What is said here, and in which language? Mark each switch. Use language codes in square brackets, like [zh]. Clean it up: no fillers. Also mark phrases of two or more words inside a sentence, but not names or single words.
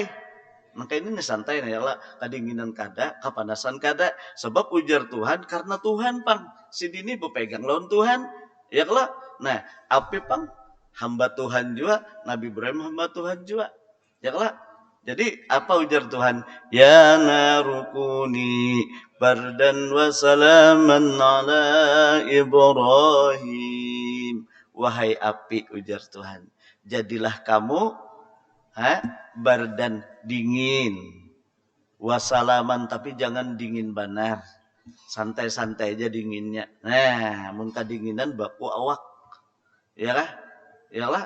[bjn] Maka ini nih santai nih ya lah, kadinginan kada, kapanasan kada, sebab ujar Tuhan karena Tuhan pang si dini berpegang lawan Tuhan, ya lah. Nah, api pang hamba Tuhan juga, Nabi Ibrahim hamba Tuhan juga, ya lah. Jadi apa ujar Tuhan? [ar] Ya narukuni bardan wa salaman ala Ibrahim. [bjn] Wahai api ujar Tuhan, jadilah kamu bardan dingin, wasalaman tapi jangan dingin banar, santai-santai aja dinginnya. Nah, mun kadinginan baku awak, ya lah, ya lah.